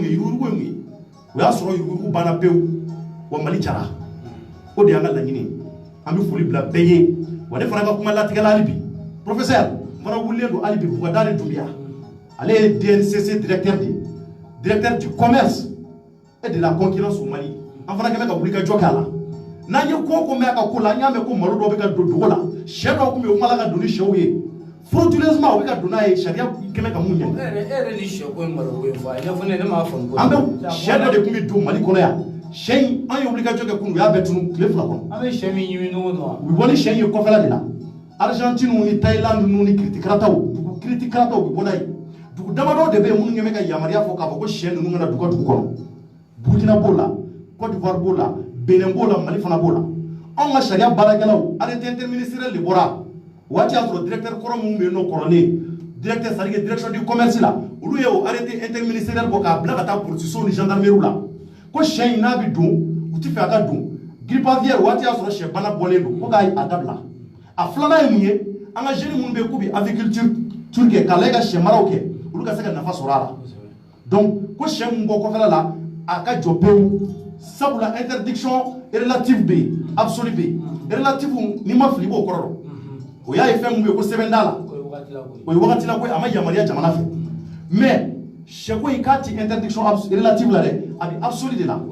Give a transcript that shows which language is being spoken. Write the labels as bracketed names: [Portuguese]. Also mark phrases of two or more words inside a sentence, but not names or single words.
[Bambara] ye yurugu ye mun ye o y'a sɔrɔ yurugu banna pewu wa Mali jara o de y'an ka laɲini an bɛ foli bila bɛɛ ye wa ne fana ka kuma latigɛla hali bi professeur n fana wulilen don hali bi Bukadari Doumbia ale ye DNCC [French] directeur du commerce et de la concurrence au Mali [Bambara] an fana kɛmɛ ka wulikajɔ kɛ a la n'an ye ko ko mɛn a ka ko la an y'a mɛn ko malo dɔw bɛ ka don dogo la sɛ dɔw tun bɛ yen o kuma la ka don ni sɛw ye frauduleusement o bɛ ka don n'a ye sariya kɛmɛ ka mun ɲɛ. e yɛrɛ ni sɛ ko in malo ko in fɔ a ye ɲɛfɔ ne m'a faamu. an bɛ sɛ dɔ de tun bɛ don Mali kɔnɔ yan sɛ in an ye wulikajɔ kɛ kunun u y'a bɛɛ tunun tile 2 kɔnɔ. an bɛ sɛ min ɲimi ɲɔgɔn na. u bɛ bɔ ni sɛ in ye kɔfɛla de la Argentine ni Thaïlande ni kiritikarataw dugu kiritikarataw bɛ bɔ n'a ye dugu damadɔ de bɛ yen minnu ɲɛ bɛ ka yamaruya fɔ k'a fɔ ko sɛ ninnu kana dugu ka dugu kɔnɔ Burkina b'o la Côte d'Ivoire b'o la Benin b'o la Mali fana b'o la anw ka sariya baarakɛlaw [French] arrêté interministériel [Bambara] de bɔra waati y'a sɔrɔ directeur kɔrɔ minnu bɛ yen nɔ kɔrɔlen directeur [French] c'est à dire direction du commerce [Bambara] la olu ye o [French] arrêté interministériel [Bambara] bɔ k'a bila ka taa police ni gendarmerie la ko sɛ in n'a bɛ don u tɛ fɛ a ka don [French] grippe aviaire [Bambara] waati y'a sɔrɔ sɛ bana bɔlen don ko k'a dabila a filanan ye mun ye an ka jeunes minnu bɛ yen k'u bɛ aviculture kɛ k'a lajɛ ka sɛ maraw kɛ olu ka se ka nafa sɔrɔ a la donc ko sɛ mun bɔ kɔfɛla la a ka jɔ pewu sabula [French] interdiction relative [Bambara] bɛ yen absolue bɛ yen relative n'i ma fili i b'o kɔrɔ dɔn o y'a ye fɛn mun bɛ yen ko sɛbɛn t'a la o ye wagati la ko a ma yamaruya jamana fɛ mais sɛko in k'a ti [French] interdiction relative [Bambara] la dɛ a bɛ absolue de la